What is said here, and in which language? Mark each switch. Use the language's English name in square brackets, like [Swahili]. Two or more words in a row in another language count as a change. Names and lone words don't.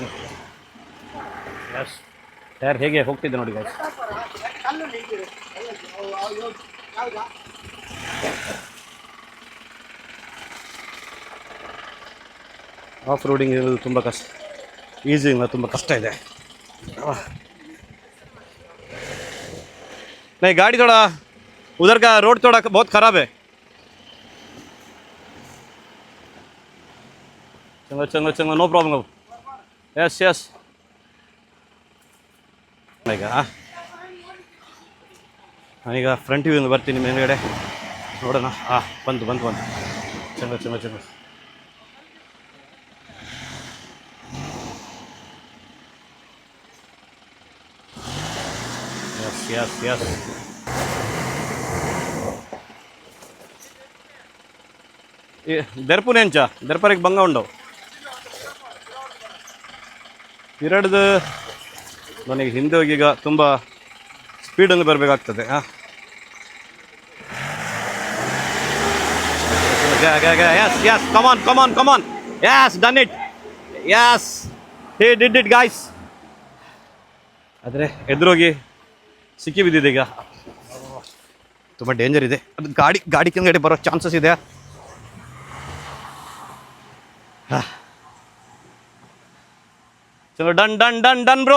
[Kannada] ಎಸ್, ಟೈರ್ ಹೇಗೆ ಹೋಗ್ತಿದೆ ನೋಡಿ ಗಾಯ್ಸ್. [English] off roading [Kannada] ಇರೋದು ತುಂಬ ಕಷ್ಟ, ಈಸಿ ಇಲ್ಲ, ತುಂಬ ಕಷ್ಟ ಇದೆ. [Hindi] नहीं गाड़ी थोड़ा उधर का रोड थोड़ा बहुत ख़राब है. [English] चलो no problem. [Kannada] यस ಈಗ ಫ್ರಂಟ್ ವ್ಯೂಯಿಂದ ಬರ್ತೀನಿ ಮೇಲ್ಗಡೆ ನೋಡೋಣ. ಬಂತು ಚಂದ. Yes. [Tulu] ದರ್ಪುನೆಂಚ ದರ್ಪರಿಗೆ ಬಂಗ ಉಂಡು ಎರಡ್ದು. [Kannada] ನನಗೆ ಹಿಂದೆ ಹೋಗಿ ಈಗ ತುಂಬ ಸ್ಪೀಡಲ್ಲಿ ಬರಬೇಕಾಗ್ತದೆ. [English] Yes, come on. Yes, done it. Yes, he did it guys. [Kannada] ಆದರೆ ಎದುರೋಗಿ ಸಿಕ್ಕಿ ಬಿದ್ದಿದೆ ಈಗ. ತುಂಬ ಡೇಂಜರ್ ಇದೆ ಅದು. ಗಾಡಿ ಕೆಳಗಡೆ ಬರೋ ಚಾನ್ಸಸ್ ಇದೆ. [English] ಚಲೋ done bro.